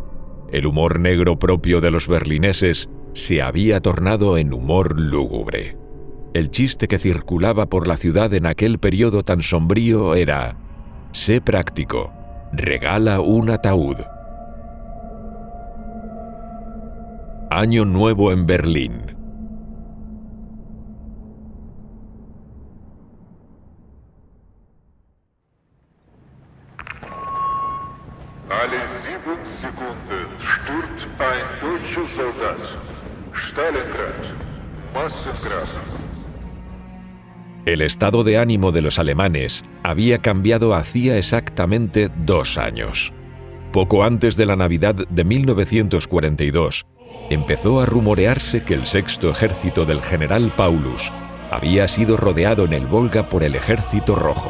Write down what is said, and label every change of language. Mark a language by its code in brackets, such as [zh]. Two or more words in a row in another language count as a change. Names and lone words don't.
[es] El humor negro propio de los berlineses se había tornado en humor lúgubre. El chiste que circulaba por la ciudad en aquel periodo tan sombrío era: sé práctico, regala un ataúd. Año Nuevo en Berlín. [de] Alle 7 Sekunden stirbt ein deutscher Soldat. Stalingrad, Massengrab. [es] El estado de ánimo de los alemanes había cambiado hacía exactamente 2 años. Poco antes de la Navidad de 1942, empezó a rumorearse que el sexto ejército del general Paulus había sido rodeado en el Volga por el Ejército Rojo.